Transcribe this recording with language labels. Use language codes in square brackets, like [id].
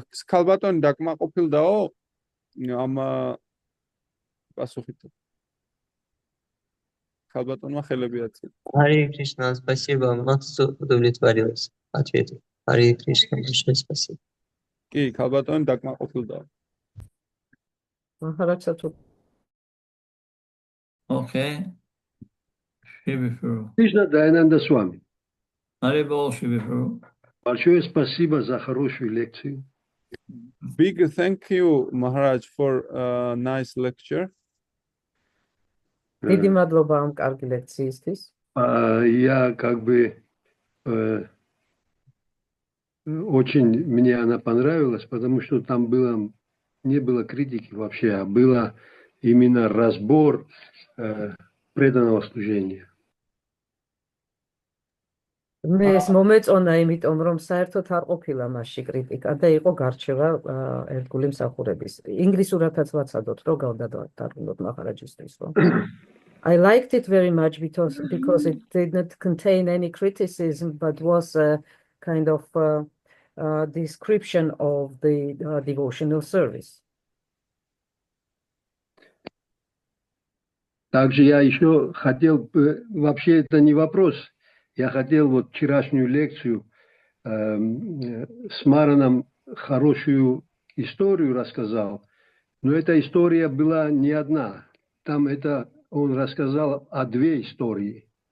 [ka] ქალბატონი დაკმაყოფილდაო ამ პასუხით. ქალბატონმა ხელები აწია. [ru] Харе Кришна, спасибо. Макс удовлетворился ответом. Харе Кришна, большое спасибо. [ka] კი, ქალბატონი დაკმაყოფილდაო. [ru] Махарадж тут. Okay. Shibifuru. Кришна Даянанда с вами. Haribol Shibifuru. Большое спасибо за хорошую лекцию. [en] Big thank you, Maharaj, for a nice lecture. [ka] დიდი მადლობა ამ კარგი ლექციისთვის. [ru] Я как бы очень мне она понравилась, потому что там не было критики вообще, а было именно разбор преданного служения. [ka] მე ეს მომეწონა, იმიტომ რომ საერთოდ არ ყოფილა მასში კრიტიკა და იყო გარჩევა ერთგული მსახურების. ინგლისურადაც ვაცადოთ, რომ გავდადარგუნოთ მახარაჯისთვის, რომ [en] I liked it very much because it did not contain any criticism, but was a kind of description of the devotional service. [ru] Также я еще хотел, вообще это не вопрос, я хотел вот вчерашнюю лекцию с Мараном хорошую историю рассказал, но эта история была не одна, там он рассказал о две истории.